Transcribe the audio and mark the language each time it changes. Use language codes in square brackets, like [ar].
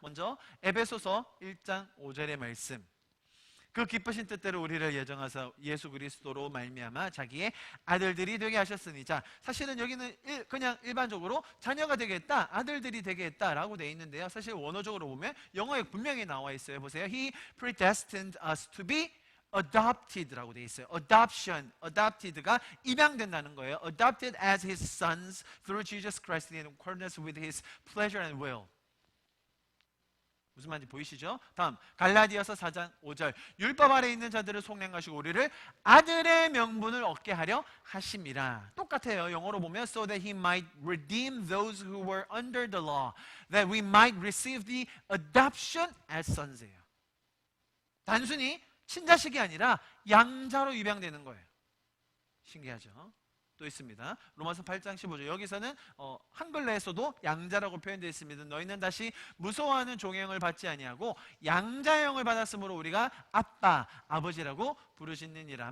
[ko] 먼저 에베소서 1장 5절의 말씀. 그 기쁘신 뜻대로 우리를 예정하사 예수 그리스도로 말미암아 자기의 아들들이 되게 하셨으니, 자, 사실은 여기는 그냥 일반적으로 자녀가 되겠다, 아들들이 되겠다라고 되어 있는데요. 사실 원어적으로 보면 영어에 분명히 나와 있어요. 보세요. [en] He predestined us to be adopted라고 [ko] 되어 있어요. adoption, adopted가 입양된다는 거예요. [en] adopted as his sons through Jesus Christ in accordance with his pleasure and will. [ko] 무슨 말인지 보이시죠? 다음 갈라디아서 4장 5절. 율법 아래 있는 자들을 속량하시고 우리를 아들의 명분을 얻게 하려 하심이라. 똑같아요. 영어로 보면 [en] so that he might redeem those who were under the law, that we might receive the adoption as sons예요. [ko] 단순히 친자식이 아니라 양자로 입양되는 거예요. 신기하죠? 또 있습니다. 로마서 8장 15절. 여기서는 한글로에서도 양자라고 표현되어 있습니다. 너희는 다시 무서워하는 종형을 받지 아니하고 양자형을 받았으므로 우리가 아빠, 아버지라고 부르시느니라.